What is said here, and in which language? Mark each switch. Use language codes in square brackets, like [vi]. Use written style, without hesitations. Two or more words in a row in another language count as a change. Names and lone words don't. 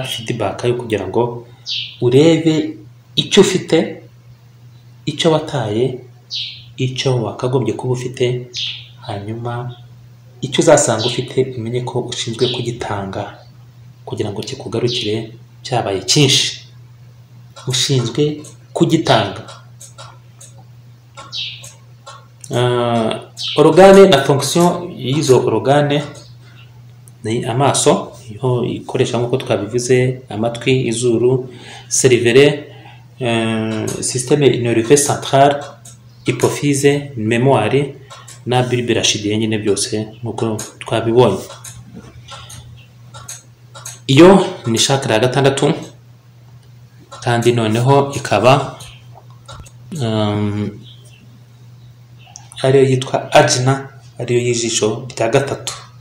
[rw] feedback yo kugira ngo urebe icyo ufite, icyo wataye, icyo wakagombye kuba ufite, hanyuma icyo uzasanga ufite umenye ko ushinzwe kugitanga kugira ngo kikugarukire cyabaye cyinshi, ushinzwe kugitanga. Organe na fonction y'izo organe ni amaso, yo ikoresha nk'uko twabivuze, amatwi, izuru, [fr] cervelle, système nerveux central, hypophyse, mémoire na bulbe rachidien, [rw] nyine byose nk'uko twabibonye. Iyo ni chakra ya gatandatu, kandi noneho ikaba ariyo yitwa ajna, ariyo y'ijisho rya gatatu.